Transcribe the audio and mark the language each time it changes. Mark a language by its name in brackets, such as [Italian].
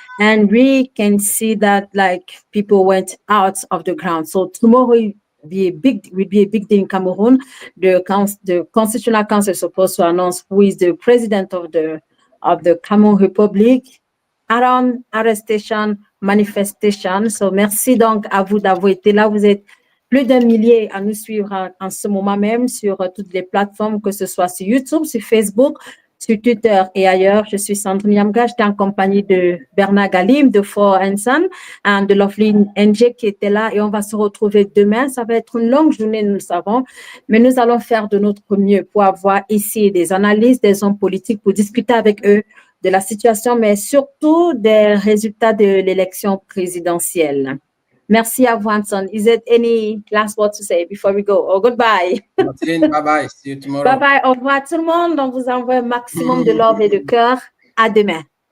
[English] And we can see that like people went out of the ground. So tomorrow will be a big day in Cameroon. The Constitutional Council is supposed to announce who is the president of the Cameroon Republic. Around arrestation, manifestation. [French] So merci donc à vous d'avoir été là. Vous êtes plus d'1 millier à nous suivre en ce moment même sur toutes les plateformes, que ce soit sur YouTube, sur Facebook, sur Twitter et ailleurs. Je suis Sandrine Nyamga. J'étais en compagnie de Bernard Galim, de For Hanson, et de Lovely NJ qui était là. Et on va se retrouver demain. Ça va être une longue journée, nous le savons. Mais nous allons faire de notre mieux pour avoir ici des analystes, des hommes politiques, pour discuter avec eux de la situation, mais surtout des résultats de l'élection présidentielle. Merci à vous, Hanson. [English] Is there any last word to say before we go? Oh, goodbye. Bye-bye. See you tomorrow. Bye-bye. [French] Au revoir tout le monde. On vous envoie un maximum de love et de cœur. À demain.